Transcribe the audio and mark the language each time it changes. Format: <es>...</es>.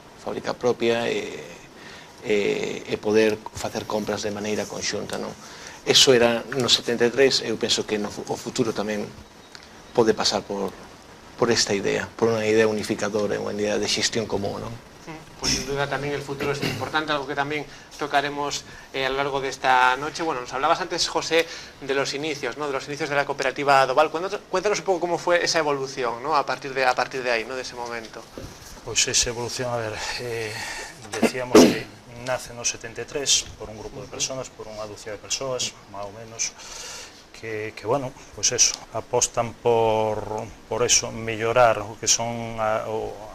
<gl>Fábrica propia e poder facer compras de maneira conxunta, non? Eso era no 73, eu penso que no futuro tamén pode pasar por esta idea, por unha idea unificadora, unha idea de xestión común, non?</gl> <es>Pues sin duda también el futuro es importante, algo que también tocaremos a lo largo de esta noche. Bueno, nos hablabas antes, José, de los inicios, ¿no? De los inicios de la cooperativa Doval. Cuéntanos un poco cómo fue esa evolución, ¿no? A partir de ahí, ¿no? De ese momento.</es> <gl>Pois esa evolución, a ver, decíamos que nace no 73 por un grupo de persoas, por unha dúcia de persoas, máis ou menos, que bueno, pois eso, apostan por eso, mellorar o que son o</gl>